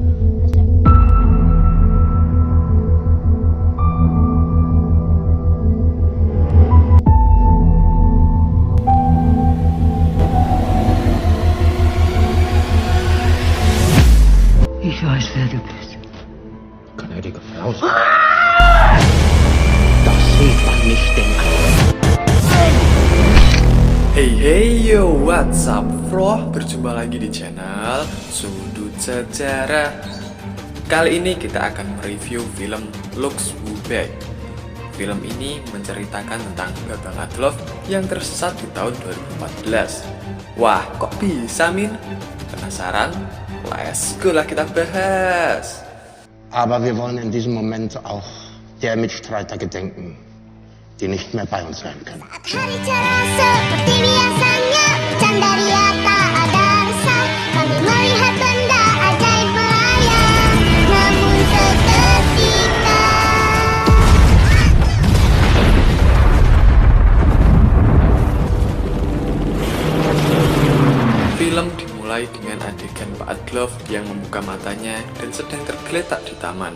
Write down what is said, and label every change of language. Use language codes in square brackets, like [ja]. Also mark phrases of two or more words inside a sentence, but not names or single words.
[de] Ich weiß, wer du bist. Gnädige Frau. Das sieht man nicht denken. [en] Hey yo, what's up bro? [id] Berjumpa lagi di channel Sudut Sejarah. Kali ini kita akan mereview film Lux Who Back. Film ini menceritakan tentang Babang Adolf yang tersesat di tahun 2014. Wah, kok bisa Min? Penasaran? [en] Let's go [id] lah kita bahas. [de] Aber wir wollen in diesem Moment auch der Mitstreiter gedenken, die nicht mehr bei uns sein können. [id] Hari cerah seperti biasanya, Candaria tak ada rasa. Kami melihat benda ajaib melayang, namun seketika. Film dimulai dengan adegan Pak Adolf yang membuka matanya dan sedang tergeletak di taman.